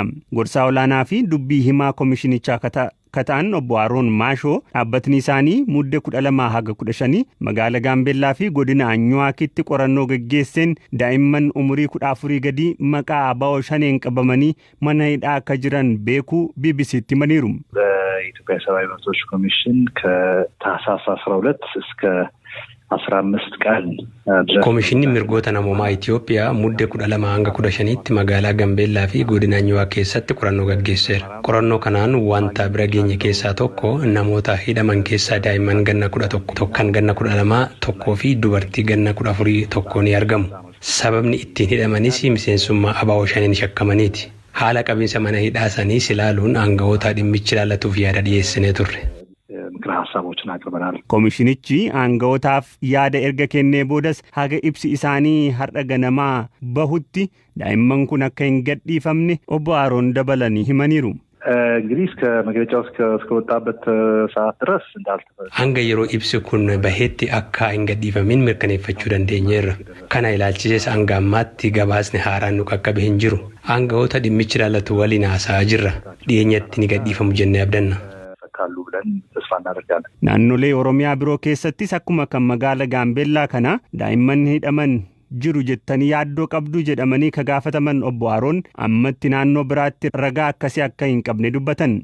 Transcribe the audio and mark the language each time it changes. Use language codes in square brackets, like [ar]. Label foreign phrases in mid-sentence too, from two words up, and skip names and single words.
[om] Gorsaa olaanaa fi dubbii himaa komishinichaa kataan obbo Aroon Maashoo dhaabbatni isaanii muddee 12 haga 15 magaala Gaambeellaa fi godina Anyuwaakitti qorannoo gaggeesseen daa'imman umurii 14 gadi maqaa ABO Shaneen qabamanii mana hidhaa akka jiran beekuu BBC'tti himaniiru. [am] በኢትዮጵያ ሰብአዊ መብቶች ኮሚሽን ከታህሳስ 12 እስከ 15 ቀን [om] Komishinni Mirgoota Namoomaa Itoophiyaa muddee 12 hanga 15tti magaalaa Gambeellaa fi godina Anyuwaa keessatti qorannoo gaggeesseera. Qorannoo kanaan wanta bira geenye keessaa tokko namoota hidhaman keessaa daa'imman ganna 11 tokkan ganna 12 tokkoo fi dubartii ganna 14 tokko ni argamu. Sababni ittiin hidhamanis miseensummaa ABO Shaneen shakkamaniiti. Haala qabiinsa mana hidhaa saniis ilaaluun aangawoota dhimmichi ilaallatuuf yaada dhiyeessinee turre. Komishinichi aangawotaaf yaada erga kennee boodas haga ibsi isaanii har'a ganamaa bahutti daa'imman kun akka hin gadhiifamne obbo Aroon dabalanii himaniiru. [am] እንግዲህ እስከ መግለጫው እስከወጣበት ሰዓት ድረስ እንዳልተፈጸመ [om] hanga yeroo ibsi kun baheetti akka hin gadhiifamin mirkaneeffachuu dandeenyeerra. Kana ilaalchises hanga ammaatti gabaasni haaraan nu qaqqabe hin jiru. Aangawoota dhimmichi ilaallatu waliin haasa'aa jirra. Dhiyeenyatti ni gadhiifamu jennee abdanna. Naannolee Oromiyaa biroo keessattis akkuma kan magaala Gaambeellaa kana daa'imman hidhaman jiru jettanii yaaddoo qabdu jedhamanii ka gaafataman obbo Aroon ammatti naannoo biraatti ragaa akkasii akka hin qabne dubbatan.